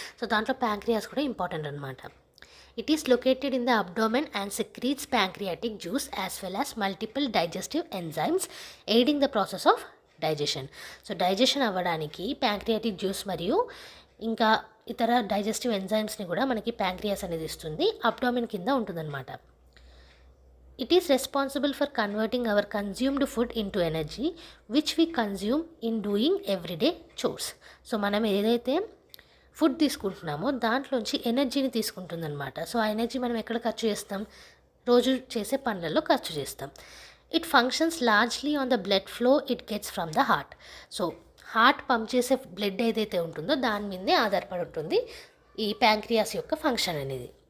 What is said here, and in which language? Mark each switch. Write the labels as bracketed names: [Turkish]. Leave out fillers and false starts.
[Telugu] So దాంట్లో pancreas కూడా important అనమాట. [English] It is located in the abdomen and secretes pancreatic juice as well as multiple digestive enzymes aiding the process of digestion. [Telugu] So digestion అవ్వడానికి pancreatic juice మరియు ఇంకా ఇతర digestive ఎంజైమ్స్ని కూడా మనకి pancreas అనేది ఇస్తుంది. అబ్డోమెన్ కింద ఉంటుందన్నమాట. [English] It is responsible for converting our consumed food into energy which we consume in doing everyday chores. [Telugu] So మనం ఏదైతే ఫుడ్ తీసుకుంటున్నామో దాంట్లోంచి ఎనర్జీని తీసుకుంటుందన్నమాట. సో ఆ ఎనర్జీ మనం ఎక్కడ ఖర్చు చేస్తాం? రోజు చేసే పనులలో ఖర్చు చేస్తాం. [English] It functions largely on the blood flow it gets from the heart. [Telugu] So heart pump చేసే బ్లడ్ ఏదైతే ఉంటుందో దాని మీదే ఆధారపడి ఉంటుంది ఈ ప్యాంక్రియాస్ యొక్క ఫంక్షన్ అనేది.